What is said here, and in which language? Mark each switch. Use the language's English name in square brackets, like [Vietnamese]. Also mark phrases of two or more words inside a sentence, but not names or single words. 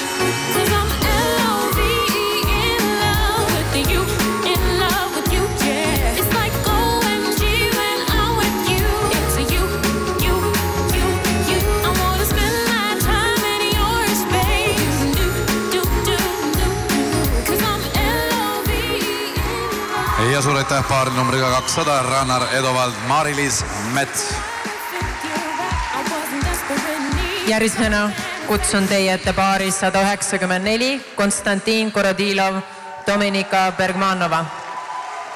[English] 'Cause I'm L-O-V-E, in love with you, yeah. It's like OMG when I'm with you. It's a you. I wanna spend my time in your space. [Estonian] Ja suur aitäh paaril numriga 200 Rannar Edovald, Mari-Liis Mets. Järjesena kutsun teie ette paari 194 Konstantin Korodilov, Dominika Bergmanova.